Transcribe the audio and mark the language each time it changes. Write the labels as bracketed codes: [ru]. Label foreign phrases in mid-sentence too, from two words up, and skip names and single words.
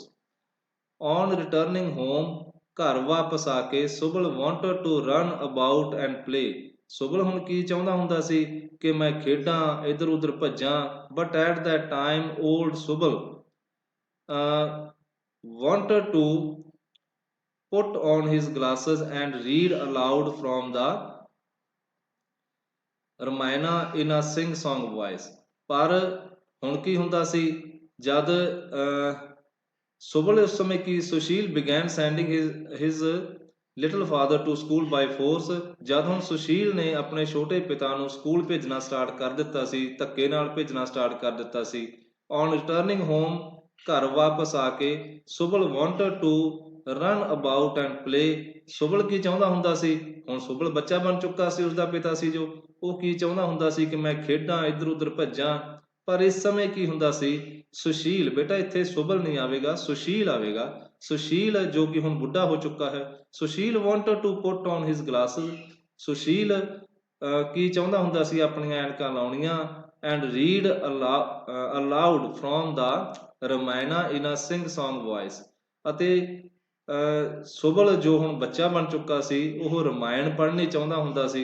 [en] on returning home, [pa] ਘਰ ਵਾਪਸ ਆ ਕੇ [en] ਸੁਬਲ wanted to run about and play. [pa] ਸੁਬਲ ਹੁਣ ਕੀ ਚਾਹੁੰਦਾ ਹੁੰਦਾ ਸੀ ਕਿ ਮੈਂ ਖੇਡਾਂ, ਇੱਧਰ ਉੱਧਰ ਭੱਜਾਂ। [en] but at that time old ਸੁਬਲ wanted to put on his glasses and read aloud from the ਰਮਾਇਣਾ in a sing song voice। [pa] ਪਰ ਹੁਣ ਕੀ ਹੁੰਦਾ ਸੀ, ਜਦ ਸੁਬਲ ਉਸ ਸਮੇਂ ਕੀ ਸੁਸ਼ੀਲ [en] began sending his little father to school by force। [pa] ਜਦ ਹੁਣ ਸੁਸ਼ੀਲ ਨੇ ਆਪਣੇ ਛੋਟੇ ਪਿਤਾ ਨੂੰ ਸਕੂਲ ਭੇਜਣਾ ਸਟਾਰਟ ਕਰ ਦਿੱਤਾ ਸੀ, ਧੱਕੇ ਨਾਲ ਭੇਜਣਾ ਸਟਾਰਟ ਕਰ ਦਿੱਤਾ ਸੀ। [en] on returning home, [pa] ਘਰ ਵਾਪਸ ਆ ਕੇ [en] ਸੁਬਲ wanted to run about and play. [pa] ਸੁਬਲ ਕੀ ਚਾਹੁੰਦਾ ਹੁੰਦਾ ਸੀ, ਹੁਣ ਸੁਬਲ ਬੱਚਾ ਬਣ ਚੁੱਕਾ ਸੀ, ਉਸਦਾ ਪਿਤਾ ਸੀ ਜੋ, ਉਹ ਕੀ ਚਾਹੁੰਦਾ ਹੁੰਦਾ ਸੀ ਕਿ ਮੈਂ ਖੇਡਾਂ, ਇੱਧਰ ਉੱਧਰ ਭੱਜਾਂ। ਪਰ ਇਸ ਸਮੇਂ ਕੀ ਹੁੰਦਾ ਸੀ, ਸੁਸ਼ੀਲ, ਬੇਟਾ ਇੱਥੇ ਸੁਬਲ ਨਹੀਂ ਆਵੇਗਾ, ਸੁਸ਼ੀਲ ਆਵੇਗਾ। ਸੁਸ਼ੀਲ ਜੋ ਕਿ ਹੁਣ ਬੁੱਢਾ ਹੋ ਚੁੱਕਾ ਹੈ। ਸੁਸ਼ੀਲ [en] wanted to put on his glasses। [pa] ਸੁਸ਼ੀਲ ਕੀ ਚਾਹੁੰਦਾ ਹੁੰਦਾ ਸੀ, ਆਪਣੀਆਂ ਐਨਕਾਂ ਲਾਉਣੀਆਂ। [en] and read aloud from the Ramayana in a sing song voice. [pa] ਅਤੇ ਸੁਬਲ ਜੋ ਹੁਣ ਬੱਚਾ ਬਣ ਚੁੱਕਾ ਸੀ, ਉਹ ਰਮਾਇਣ ਪੜ੍ਹਨੀ ਚਾਹੁੰਦਾ ਹੁੰਦਾ ਸੀ।